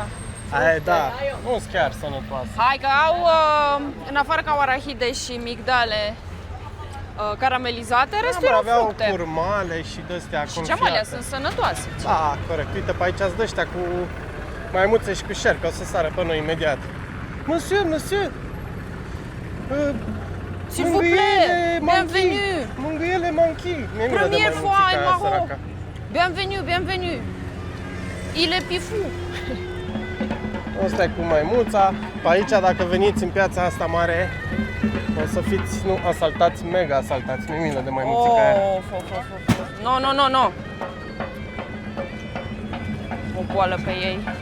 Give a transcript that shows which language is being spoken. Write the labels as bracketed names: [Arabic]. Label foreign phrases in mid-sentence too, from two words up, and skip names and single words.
[Romanian] Aia, da, nu sunt chiar sănătoase. Hai că au, în afară că au arahide și migdale caramelizate, restul au aveau fructe. curmale și de-astea Și confiate. geamale sunt sănătoase. Da, corect. Uite, pe aici sunt ăștia cu maimuțe și cu șerpi, o să sară pe noi imediat. [French] Monsieur, monsieur! S'il vous plaît, bienvenue! Mângâiele manchi! Première fois [Romanian] în Maroc! [French] Bienvenue, bienvenue! Il est pifou! [Romanian] Ăsta e cu maimuța. Pe aici, dacă veniți în piața asta mare, o să fiți, nu, asaltați, mega asaltați. Mi-e milă de maimuțica aia. No, no, no, no! O boală pe ei.